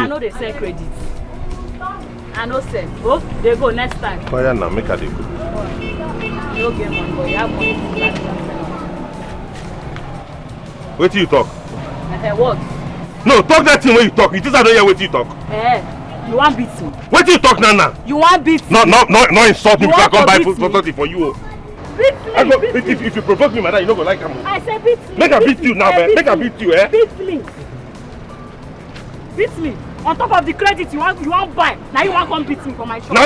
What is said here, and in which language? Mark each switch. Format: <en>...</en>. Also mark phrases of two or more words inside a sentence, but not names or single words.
<pcm>I know they sell credit. I know sell. Oh, they go next time. Oh yeah, now make her they go. You don't get money, but you have money to like Wait till you talk. What? No, talk that thing when you talk. It is I don't hear what you talk. You want beat me? Wait till you talk now. You want beat me? No insult me because I come buy food me? for something for you. Beat me. If you provoke me, madam, you don't go like him. I said beat me. Make her beat you now, man. Make her beat you, eh? Beat me. Beat me. On top of the credit you want buy. Now you want come beat me for my shop.</pcm>